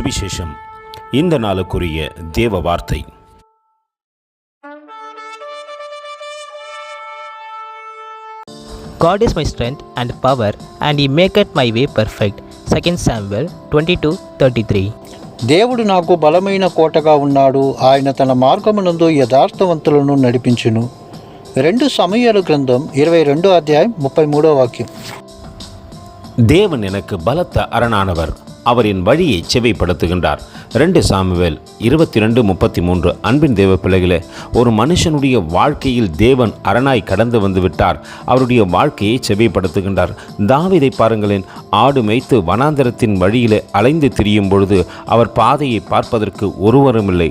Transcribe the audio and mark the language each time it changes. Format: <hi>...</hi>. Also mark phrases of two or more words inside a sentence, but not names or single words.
<ta>சுவிசேஷம். இந்த நாளுக்குரிய தேவ வார்த்தை.</ta> <en>God is my strength and power, and He maketh my way perfect. 2 Samuel 22:33.</en> <te>దేవుడు నాకు బలమైన కోటగా ఉన్నాడు, ఆయన తన మార్గమునందు యథార్థవంతులను నడిపించును. 2 సమూయేలు గ్రంథం 22వ అధ్యాయం 33వ వాక్యం.</te> <ta>தேவன் எனக்கு பலத்த அரணானவர், அவரின் வழியை செவைப்படுத்துகின்றார். 2 சாமுவேல் 22:33. அன்பின் தேவ பிள்ளைகளே, ஒரு மனுஷனுடைய வாழ்க்கையில் தேவன் அரணாய் கடந்து வந்து விட்டார். அவருடைய வாழ்க்கையை செவைப்படுத்துகின்றார். தாவீதை பாருங்களேன், ஆடு மேய்த்து வனாந்தரத்தின் வழியிலே அலைந்து திரியும் பொழுது அவர் பாதையை பார்ப்பதற்கு ஒருவரும் இல்லை.</ta>